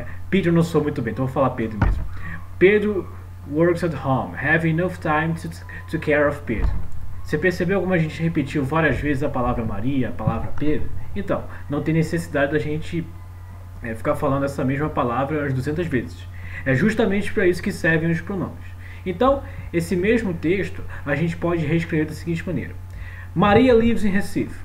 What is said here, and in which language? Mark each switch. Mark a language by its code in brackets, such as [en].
[pt] Peter não sou muito bem, então vou falar Pedro mesmo. [en] Pedro works at home, have enough time to care of Pedro. [pt] Você percebeu como a gente repetiu várias vezes a palavra Maria, a palavra Pedro? Então, não tem necessidade da gente ficar falando essa mesma palavra umas 200 vezes. É justamente para isso que servem os pronomes. Então, esse mesmo texto a gente pode reescrever da seguinte maneira: [en] Maria lives in Recife.